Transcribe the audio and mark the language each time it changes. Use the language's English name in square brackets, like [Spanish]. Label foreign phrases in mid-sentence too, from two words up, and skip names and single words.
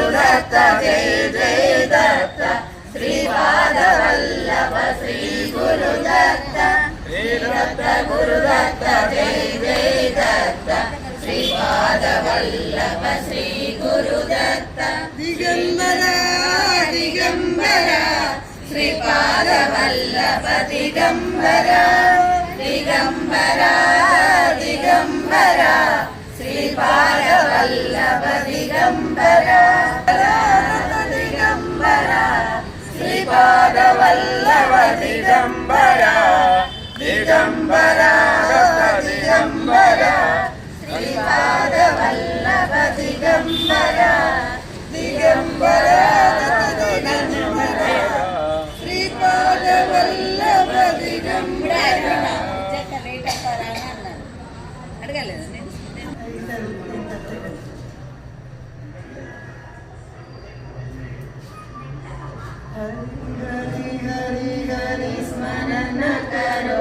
[Sanskrit] दत्त जय जय दत्त श्री पाद वल्लभ श्री गुरु दत्त श्री दत्त गुरु दत्त जय जय दत्त श्री पाद वल्लभ श्री गुरु दत्त दिगंबरा दिगंबरा श्रीपाद वल्लभ दिगंबरा दिगंबरा दिगंबरा श्रीपाद वल्लभ दिगंबरा दिगंबरा श्री శ్రీపాదవల్లభ దిగంబర దిగంబర దిగంబర శ్రీపాదవల్లభ దిగంబర దిగంబర శ్రీపాదవల్లభ దిగంబర [Hindi] అడగలేదు हरि हरि हरि स्मरण करो